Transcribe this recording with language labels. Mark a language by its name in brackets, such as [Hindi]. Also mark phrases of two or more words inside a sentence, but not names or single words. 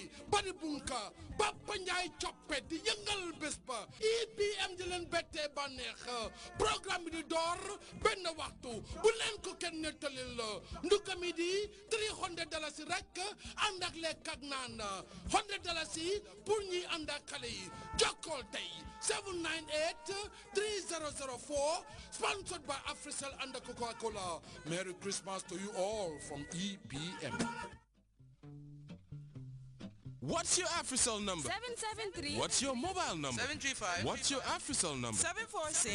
[Wolof] Badi Bunka Papa Ndiaye coppe di yëngal bés ba EPM di leen bettee bànneex programme bi di door benn waxtu bu leen ko kenn nettalil nduka mi di $300 rek ànd ak lekk ak naan $100 pour ñi ànd ak xale yi jokkool tey 798-3004 [English] sponsored by Africell and Coca-Cola. Merry Christmas to you all from EPM. What's your Africell number? 773. What's your mobile number? 735. What's your Africell number? 746.